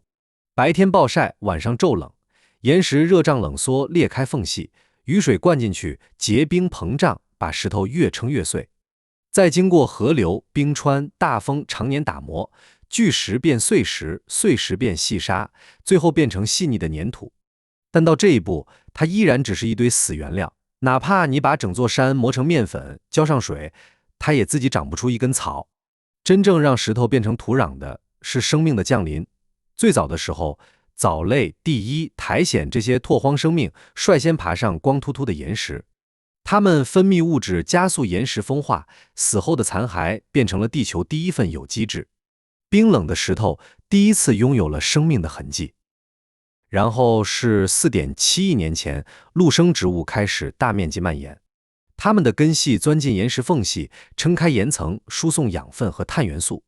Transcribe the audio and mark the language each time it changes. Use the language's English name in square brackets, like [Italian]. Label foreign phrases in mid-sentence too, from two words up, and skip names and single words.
[Chinese] 白天暴曬，晚上驟冷，岩石熱脹冷縮，裂開縫隙，雨水灌進去，結冰膨脹，把石頭越撐越碎。再經過河流、冰川、大風常年打磨，巨石變碎石，碎石變細沙，最後變成細膩的粘土。但到這一步，它依然只是一堆死原料，哪怕你把整座山磨成面粉，澆上水，它也自己長不出一根草。真正讓石頭变成土壤的是生命的降臨。最早的時候，藻類、地衣、苔藓這些拓荒生命率先爬上光秃秃的岩石，它們分泌物質加速岩石風化，死後的殘骸變成了地球第一份有機質。冰冷的石頭第一次擁有了生命的痕跡。然後是 4.7 億年前，陆生植物開始大面積蔓延。它們的根系鑽進岩石縫隙，撐開岩層，輸送養分和碳元素。